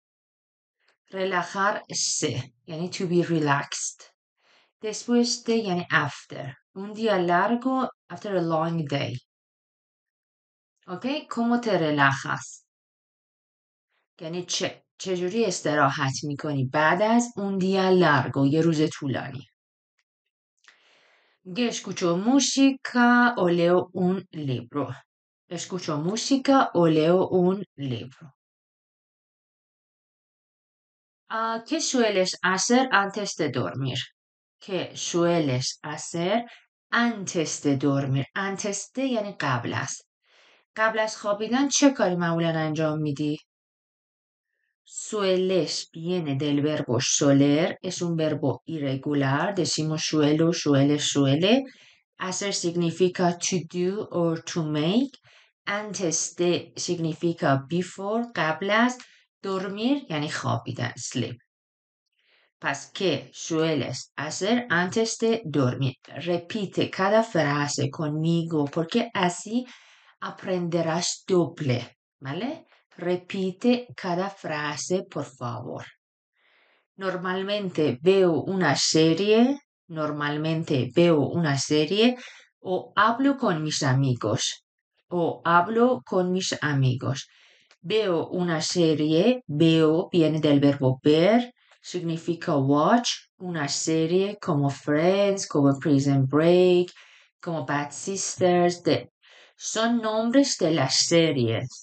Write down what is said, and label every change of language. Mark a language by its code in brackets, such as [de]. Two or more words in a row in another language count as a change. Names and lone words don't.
[es] Relajarse, [en] yani to be relaxed. [es] Después de, yani after. Un día largo, [en] after a long day. [es] ¿Ok? ¿Cómo te relajas? [fa] یعنی چجوری استراحت میکنی بعد از اون [es] día largo [fa] یه روز طولانی. [es] Escucho música o leo un libro. Escucho música o leo un libro. ¿Qué sueles hacer antes de dormir? ¿Qué sueles hacer antes de dormir? Antes de [fa] یعنی قبل از. قبل از خوابیدن چه کاری معمولا انجام میدی؟ [es] Sueles viene del verbo soler, es un verbo irregular, decimos suelo, suele, suele. Hacer significa to do or to make. Antes de significa before, [fa] قبل از. Dormir یعنی خوابیدن, sleep. [es] Paz, ¿qué sueles hacer antes de dormir? Repite cada frase conmigo porque así aprenderás doble, ¿vale? Repite cada frase, por favor. Normalmente veo una serie, o hablo con mis amigos, Veo una serie, veo viene del verbo ver, significa watch, una serie como Friends, como Prison Break, como Bad Sisters, son nombres de las series.